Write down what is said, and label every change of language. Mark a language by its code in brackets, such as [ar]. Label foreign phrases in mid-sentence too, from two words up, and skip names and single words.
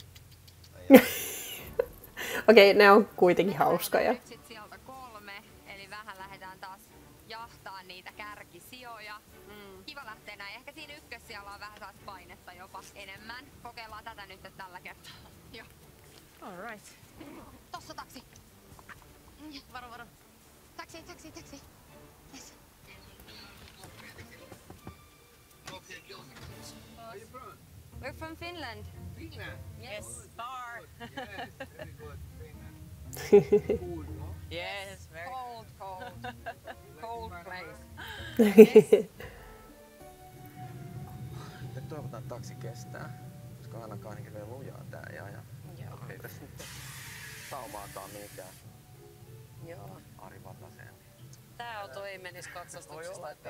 [fi] Okei, ne on kuitenkin hauskoja. Nyt sit sieltä 3, eli vähän lähdetään taas jahtaa niitä kärkisijoja. Kiva lähteä näin. Ehkä siinä ykkössijalla on vähän taas painetta jopa enemmän. Kokeillaan tätä nyt tällä kertaa. Joo. [en] All right. [fi] Tossa taksi. Varo, varo. Taksi. [en] Yes. We're from Finland. Yes, far. Yes, very Cold place. [fi] Nyt toivotaan, että taksi kestää, koska ainakaan niin hirveän lujaa tää ja ei tässä nyt saumaakaan mihinkään Joo. Ari Vataseen. Tää auto ei menisi katsastuksesta.